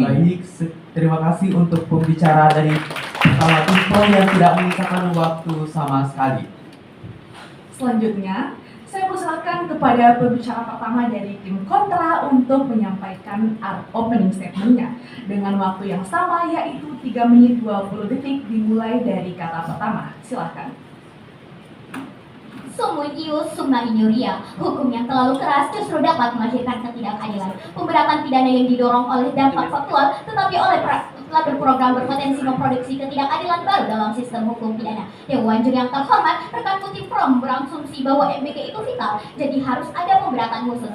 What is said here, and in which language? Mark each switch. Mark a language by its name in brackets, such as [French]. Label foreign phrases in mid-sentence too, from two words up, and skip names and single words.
[Indonesian] Baik, terima kasih untuk pembicara dari pertama tim pro yang tidak menyisakan waktu sama sekali. Selanjutnya, saya persilakan kepada pembicara pertama dari tim kontra untuk menyampaikan [English] opening statement- [Indonesian] nya dengan waktu yang sama, yaitu 3 menit 20 detik dimulai dari kata pertama. Silakan. [Latin] Summa ius summa injuria. [Indonesian] Hukum yang terlalu keras justru dapat melahirkan ketidakadilan. Pemberatan pidana yang didorong oleh dampak faktual tetapi oleh program berpotensi memproduksi ketidakadilan baru dalam sistem hukum pidana. Dewan Juri yang terhormat, rekan kutip Prom berasumsi bahwa MBG itu vital, jadi harus ada pemberatan khusus.